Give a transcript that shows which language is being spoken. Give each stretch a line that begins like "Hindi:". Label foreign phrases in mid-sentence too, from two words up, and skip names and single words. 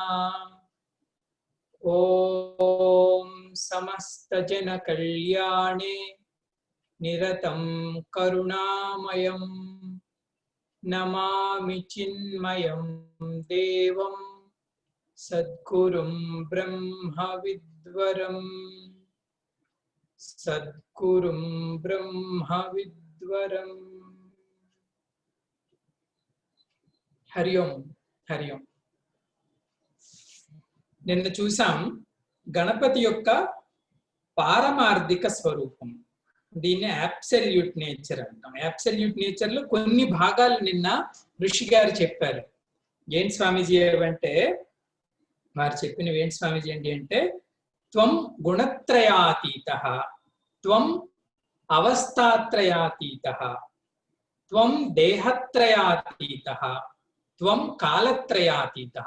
Sanskrit: ओम समस्त जन कल्याणे निरतं करुणामयं नमामि चिन्मयं देवं सद्गुरुं ब्रह्मविद्वरम् सद्गुरुं ब्रह्मविद्वरम्। हरि ओम हरि ओम।
Telugu: నిన్న చూసాం గణపతి యొక్క పారమార్థిక స్వరూపం. దీన్ని
English: absolute nature
Telugu: అంటాం.
English: absolute nature
Telugu: లో కొన్ని భాగాలు నిన్న ఋషి గారు చెప్పారు. ఏంటి స్వామీజీ అంటే వారు చెప్పినవి ఏంటి స్వామీజీ అంటే
Sanskrit: త్వం గుణత్రయాతీతః, త్వం అవస్థాత్రయాతీతః, త్వం దేహత్రయాతీతః, త్వం కాలత్రయాతీతః.